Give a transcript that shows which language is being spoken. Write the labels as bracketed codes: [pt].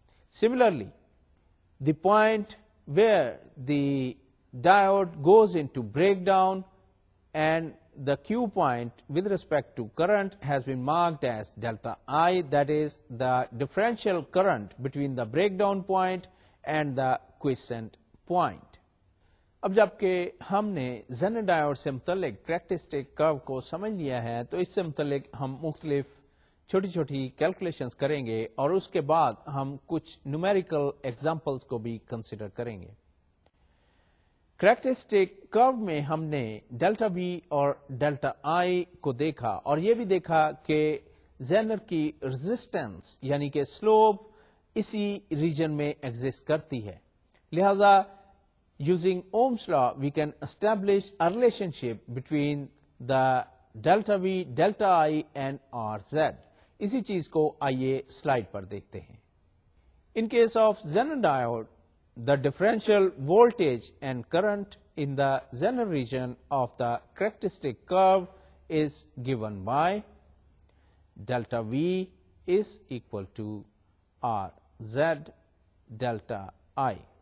[en] Similarly, the point where the diode goes into breakdown and the Q point with respect to current has been marked as delta I, that is the differential current between the breakdown point and the quiescent point. [ur] اب جبکہ ہم نے Zener diode سے متعلق characteristic curve کو سمجھ لیا ہے تو اس سے متعلق ہم مختلف چھوٹی چھوٹی کیلکولیشنز کریں گے اور اس کے بعد ہم کچھ [en] numerical examples [ur] کو بھی کنسیڈر کریں گے. کریکٹرسٹک کرو میں ہم نے ڈیلٹا وی اور ڈیلٹا آئی کو دیکھا اور یہ بھی دیکھا کہ زینر کی ریزسٹنس یعنی کہ سلوپ اسی ریجن میں ایگزسٹ کرتی ہے. لہذا [en] using Ohm's law, we can establish a relationship between the delta V, delta I and RZ. [ur] اسی چیز کو آئیے سلائڈ پر دیکھتے ہیں. [en] In case of Zener diode, the differential voltage and current in the Zener region of the characteristic curve is given by delta V is equal to RZ delta I,